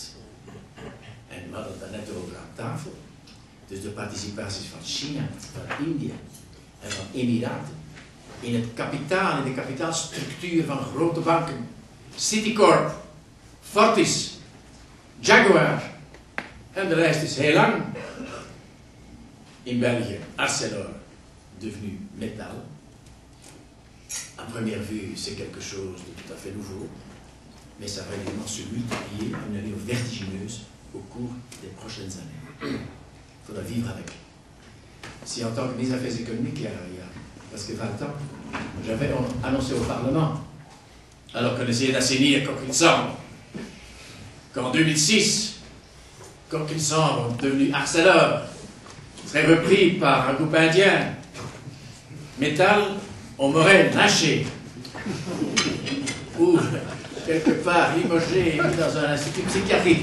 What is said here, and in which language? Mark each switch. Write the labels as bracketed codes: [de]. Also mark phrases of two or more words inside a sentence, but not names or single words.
[nl] En we hadden het daarnet over aan tafel. Dus de participaties van China, van India en van Emiraten in het kapitaal, in de kapitaalstructuur van grote banken. Citicorp, Fortis, Jaguar. En de lijst is heel lang. In België, Arcelor, [fr] devenu Métal. À première vue, c'est quelque chose de tout à fait nouveau, mais ça va évidemment se multiplier à une allure vertigineuse au cours des prochaines années. Il faudra vivre avec. Si en tant que ministre des Affaires économiques, il y a presque 20 ans, j'avais annoncé au Parlement, alors qu'on essayait d'assainir Coquille Sombre, qu'en 2006, Coquille Sombre, devenu Arcelor, serait repris par un groupe indien, Métal, on m'aurait lynché, ou quelque part limogé et mis dans un institut psychiatrique.